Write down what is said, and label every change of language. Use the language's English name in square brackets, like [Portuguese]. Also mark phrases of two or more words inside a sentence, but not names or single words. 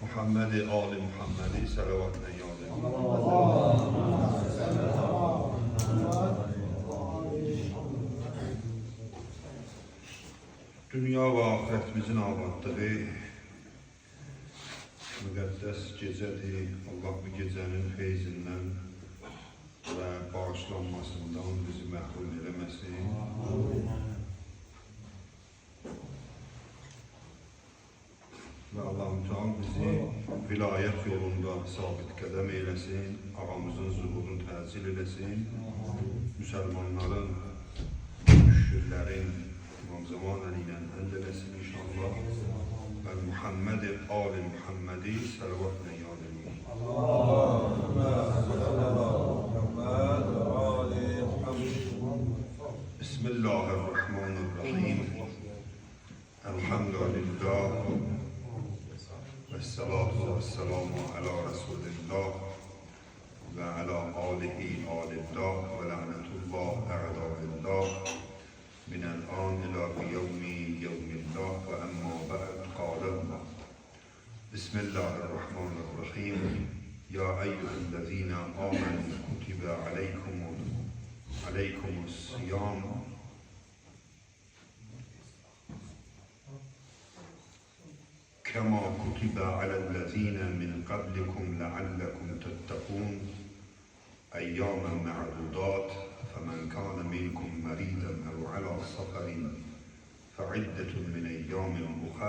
[Azerbaijani] Muhammed Ali Muhammedi salavatla yad edelim. Dünya ve ahiretimizin abadlığı müqəddəs gecədir. Allah bu gecənin feyzindən və bağışlanmasından bizi məhrum eləməsin. Və Allah-u Teala bizi vilayət yolunda sabit qədəm eyləsin, ağamızın zuhurunu təcil eləsin, müsəlmanların, müşküllərin İmam Zaman Əli ilə həll eləsin inşallah. Və Muhammed Ali Muhammedi salavatla yad edelim. [Arabic] Bismillahirrahmanirrahim. Elhamdülillah. والصلاة والسلام على رسول الله وعلى آله آل الله ولعنة الله أعداء الله من الآن إلى يوم الله وأما بعد قال الله. Bismillahirrahmanirrahim. يا أيها الذين آمنوا كتب عليكم الصيام كما كتب على الذين من قبلكم لعلكم تتقون أياما معدودات فمن كان منكم مريضا أو على سفر فعدة من أيام أخر